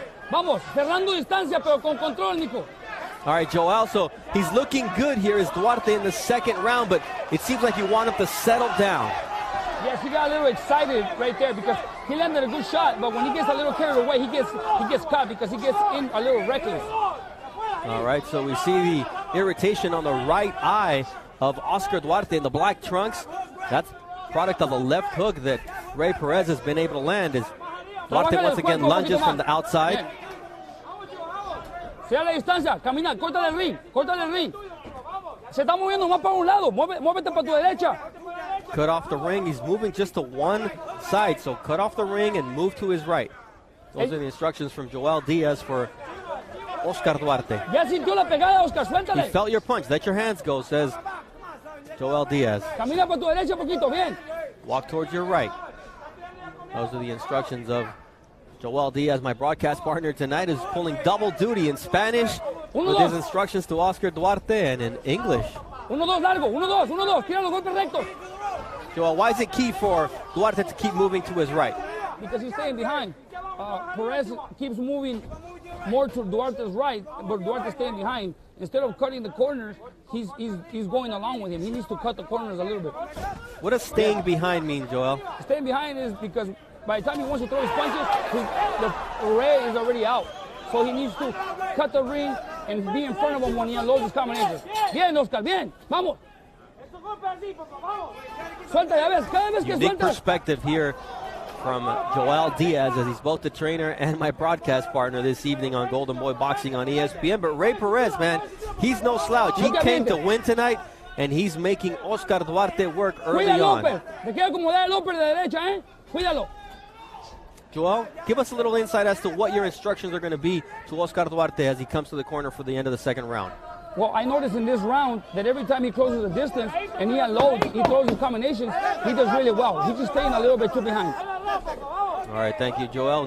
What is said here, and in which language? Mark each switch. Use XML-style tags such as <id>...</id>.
<es>Vamos, cerrando distancia, pero con control, Nico.</es> <en>All right, Joel, so he's looking good here as Duarte in the second round, but it seems like you want him to settle down. Yes, he got a little excited right there because he landed a good shot, but when he gets a little carried away, he gets caught because he gets in a little reckless. All right, so we see the irritation on the right eye of Oscar Duarte in the black trunks. That's product of a left hook that Rey Perez has been able to land as Duarte once again lunges from the outside.</en> <es>Sea la distancia, camina, corta el ring. Se está moviendo más para un lado, muévete para tu derecha.</es> <en>Cut off the ring, he's moving just to one side, so cut off the ring and move to his right. Those are the instructions from Joel Diaz for Oscar Duarte.</en> <es>Ya sintió la pegada, Oscar, suéltale.</es> <en>He felt your punch, let your hands go, says Joel Diaz.</en> <es>Camina para tu derecha poquito, bien.</es> <en>Walk towards your right. Those are the instructions of Joel Diaz. My broadcast partner tonight is pulling double duty in Spanish with his instructions to Oscar Duarte and in English.</en> <es>1-2 largo, 1-2, tira los golpes rectos.</es> <en>Joel, why is it key for Duarte to keep moving to his right? Because he's staying behind. Perez keeps moving more to Duarte's right, but Duarte's staying behind. Instead of cutting the corners, he's going along with him. He needs to cut the corners a little bit. What does staying behind mean, Joel? Staying behind is because by the time he wants to throw his punches, the Rey is already out. So he needs to cut the ring and be in front of him when he unloads his combinations.</en> <es>Bien, Oscar, bien, vamos. Suelta, ya ves, cada vez que</es> <en>Unique</en> <es>suelta.</es> <en>Perspective here from Joel Diaz, as he's both the trainer and my broadcast partner this evening on Golden Boy Boxing on ESPN. But Rey Perez, man, he's no slouch. He came to win tonight, and he's making Oscar Duarte work early on.</en> <es>Te queda acomodar el López de derecha, Cuídalo.</es> <en>Joel, give us a little insight as to what your instructions are going to be to Oscar Duarte as he comes to the corner for the end of the second round. Well, I noticed in this round that every time he closes the distance and he unloads, he throws his combinations, he does really well. He's just staying a little bit too behind. All right, thank you, Joel.</en>